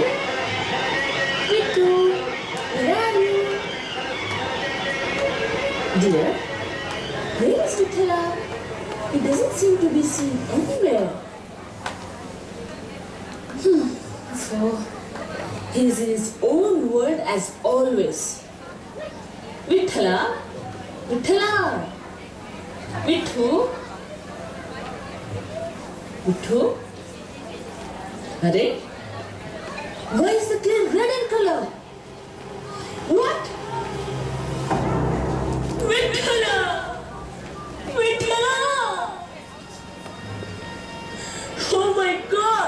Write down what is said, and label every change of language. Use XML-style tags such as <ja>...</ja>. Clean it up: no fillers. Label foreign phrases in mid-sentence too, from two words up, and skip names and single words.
<en>Vittu? Where are you? Dear, where is Vithala? He doesn't seem to be seen anywhere. So, he is in his own world as always. Vithala? Vithala? Vittu? Vittu? Hare? Why is the clay red in color? What? Vithala! Vithala! Oh my God!</en>